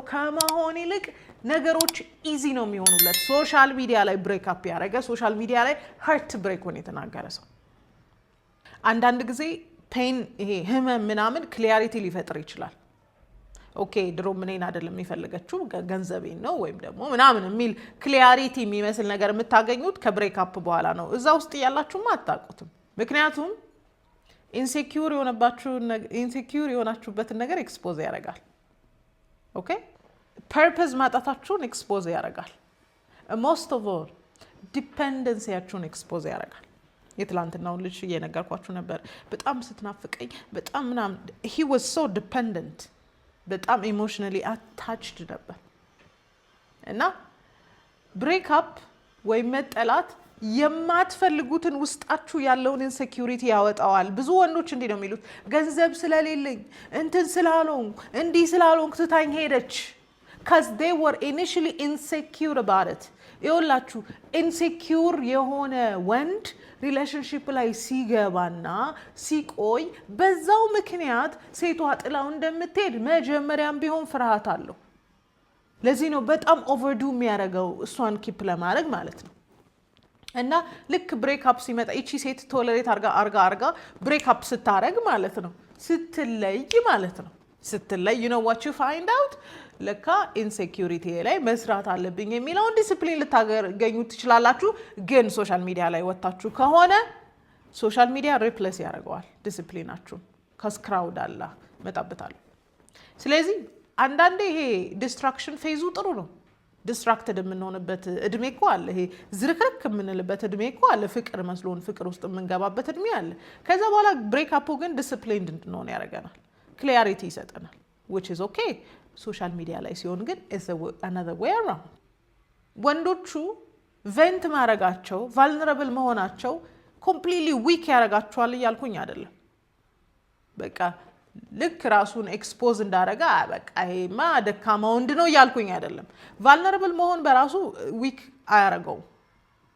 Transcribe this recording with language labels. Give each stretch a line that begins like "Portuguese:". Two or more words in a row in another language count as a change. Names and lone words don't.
Amharic: ከመሆን ይልቅ ነገሮች ኢዚ ነው የሚሆኑለት
English: social media
Amharic: ላይ
English: break up
Amharic: ያደረገ
English: social media
Amharic: ላይ ሃርት ብሬኩን የተናገረ ሰው አንዳንድ ጊዜ ፔን ይሄ ህመም ምናምን ክሊያሪቲ ሊፈጥር ይችላል ኦኬ ድሮ ምንን አይደለም የሚፈልገችው ገንዘቤን ነው ወይም ደግሞ ምናምን የሚል ክሊያሪቲ የሚመስል ነገር የምታገኙት ከብሬክ አፕ በኋላ ነው እዛ ውስጥ ያላችሁማ አታውቁትም ምክንያቱም ኢንሴኪዩር የሆናችሁበትን ነገር ኤክስፖዝ ያደርጋል
English: okay purpose
Amharic: ማጣታችሁን ኤክስፖዝ ያደርጋል
English: most of all
Amharic: ዲፔንደንሲያችሁን ኤክስፖዝ ያደርጋል የትላንትናውን ልጅ እየነገርኳችሁ ነበር በጣም ስትናፍቀኝ በጣም ምናምን
English: he was so dependent
Amharic: በጣም
English: emotionally attached
Amharic: ነበር እና
English: break up
Amharic: ወይ መጠላት የማትፈልጉትን ውስጣችሁ ያለውን ኢንሴኪዩሪቲ ያወጣዋል ብዙ ወንዶች እንዲህ ነው የሚሉት ገንዘብ ስለሌለኝ እንትን ስላልሆንኩ እንዲህ ስላልሆንኩ ትታኝ ሄደች
English: cuz they were initially insecure about it
Amharic: ይኸውላችሁ ኢንሴኪዩር የሆነ ወንድ ሪሌሽንሺፕ ላይ ሲገባና ሲቆይ በዛው ምክንያት ሴቷ ጥላው እንደምትሄድ መጀመሪያም ቢሆን ፍርሃት አለው ለዚህ ነው በጣም ኦቨርዱ የሚያደርገው እሷን ኪፕ ለማድረግ ማለት ነው እና ልክ
English: break up
Amharic: ሲመጣ እቺ ሴት ቶለሬት አርጋ
English: break up
Amharic: ስታረግ ማለት ነው ስትለይ ማለት ነው ስትለይ
English: you know what you find out
Amharic: ለካ ኢንሴኪዩሪቲ ላይ መስራት አለብኝ የሚለውን ዲሲፕሊን ልታገኙ ትችላላችሁ ግን
English: social media
Amharic: ላይ ወጣችሁ ከሆነ
English: social media replace
Amharic: ያደርገዋል ዲሲፕሊናችሁ ከስክራውድ አላ መጣበታል ስለዚህ አንዳንዴ ይሄ ዲስትራክሽን ፌዙ ጥሩ ነው ዲስትራክትድ የምንሆንበት እድሜ እኮ አለ ይሄ ዝርክርክ የምንልበት እድሜ እኮ አለ ፍቅር መስሎን ፍቅር ውስጥ የምንገባበት እድሜ አለ ከዛ በኋላ ብሬክ አፑ ግን ዲሲፕሊንድ እንድንሆን ያደርገናል ክሊያሪቲ ይሰጠናል
English: which is okay social media
Amharic: ላይ ሲሆን ግን
English: is another way around
Amharic: ወንዶቹ ቬንት ማረጋቸው vulnerable መሆናቸው
English: completely weak
Amharic: ያረጋቸዋል እያልኩኝ አይደለም በቃ ልክ ራሱን ኤክስፖዝ እንዳረጋ በቃ ይሄማ ደካማ ወንድ ነው እያልኩኝ አይደለም vulnerable መሆን በራሱ weak አያረገው